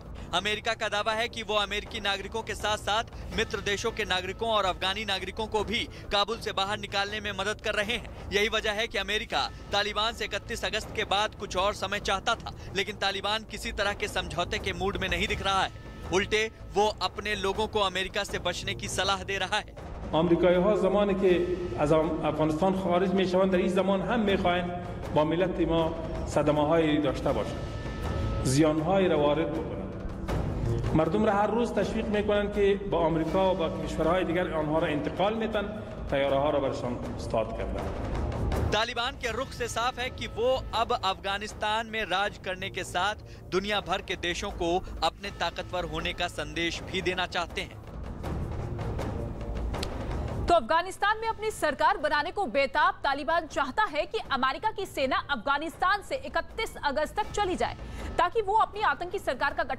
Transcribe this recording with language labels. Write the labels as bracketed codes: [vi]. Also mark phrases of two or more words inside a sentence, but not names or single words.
[hi] अमेरिका का दावा है कि वो अमेरिकी नागरिकों के साथ साथ मित्र देशों के नागरिकों और अफगानी नागरिकों को भी काबुल से बाहर निकालने में मदद कर रहे हैं। यही वजह है कि अमेरिका तालिबान से 31 अगस्त के बाद कुछ और समय चाहता था, लेकिन तालिबान किसी तरह के समझौते के मूड में नहीं दिख रहा है। उल्टे वो अपने लोगों को अमेरिका से बचने की सलाह दे रहा है। [fa] آمریکایی‌ها زمانی که از افغانستان خارج می‌شوند در این زمان هم می‌خواهند با ملت ما صدمه‌هایی داشته باشند، زیان‌هایی را وارد بکنند. مردم را هر روز تشویق می‌کنند که با آمریکا و با کشورهای دیگر آنها را انتقال می‌دن، طیاره‌ها را برشان استاد کردند. [hi] तालिबान के रुख से साफ है कि वो अब अफगानिस्तान में राज करने के साथ दुनिया भर के देशों को अपने ताकतवर होने का संदेश भी देना चाहते हैं। तो अफगानिस्तान में अपनी सरकार बनाने को बेताब तालिबान चाहता है कि अमेरिका की सेना अफगानिस्तान से 31 अगस्त तक चली जाए ताकि वो अपनी आतंकी सरकार का गठन